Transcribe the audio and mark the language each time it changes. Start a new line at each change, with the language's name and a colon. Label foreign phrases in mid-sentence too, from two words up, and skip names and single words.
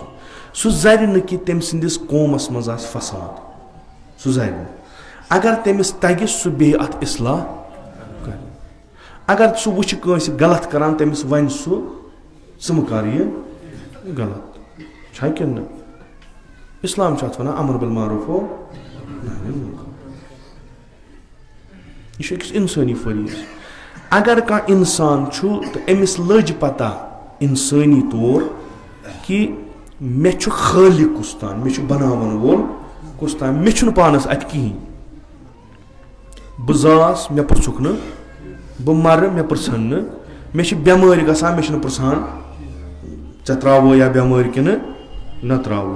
Kashmiri: سُہ زرِ نہٕ کہِ تٔمۍ سٕنٛدِس قومس منٛز آسہِ فساد, سُہ زرِ نہٕ. اگر تٔمِس تگہِ سُہ بیٚیہِ اتھ اصلاح کرِ. اگر سُہ وٕچھِ کٲنٛسہِ غلط کران تٔمِس ونہِ سُہ ژٕ مہٕ کر یہِ غلط, چھا کِنہٕ نہٕ؟ اسلام چھُ اتھ ونان
Arabic: امر بالمعروف و نہی عن المنکر.
Kashmiri: یہِ چھُ أکِس انسٲنی فریٖض. اگر کانٛہہ انسان چھُ تہٕ أمِس لٔج پتہ انسٲنی طور کہِ مےٚ چھُ خٲلق کُس تام, مےٚ چھُ بناون وول کُس تام, مےٚ چھُنہٕ پانس اتہِ کِہینۍ, بہٕ زاس مےٚ پرژھُکھ نہٕ, بہٕ مرٕ مےٚ پرژھن نہٕ, مےٚ چھِ بٮ۪مٲرۍ گژھان مےٚ چھِنہٕ پرژھان ژےٚ ترٛاوو یا بٮ۪مٲرۍ کِنہٕ نہ ترٛاوو.